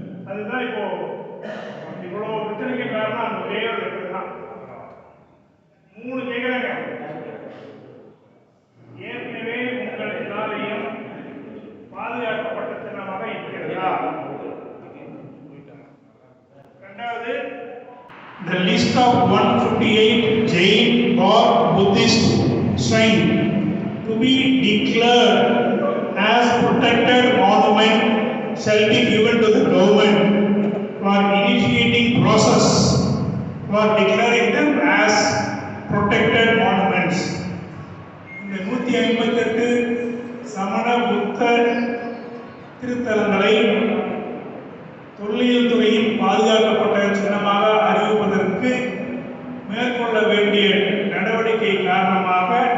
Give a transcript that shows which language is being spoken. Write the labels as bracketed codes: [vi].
[ta] அதுதான் இப்போ இவ்வளவு பிரச்சனைக்கு காரணம் அந்த ஒரே ஒரு லெட்டர் தான். 3 கேட்கிறாங்க. ஏற்கனவே உங்கள் எல்லாரையும் பாதுகாக்கப்பட்ட சின்னமாக இருக்கிறதா? [en] இரண்டாவது, the list of 158 Jain or Buddhist shrine to be declared as protected monument shall be given to the government for initiating process for declaring them as protected monuments. [ta] இந்த 158 சமண புத்த திருத்தலங்களை தொல்லியல் துறையின் பாதுகாக்கப்பட்ட சின்னமாக அறிவிப்பதற்கு மேற்கொள்ள வேண்டிய நடவடிக்கை காரணமாக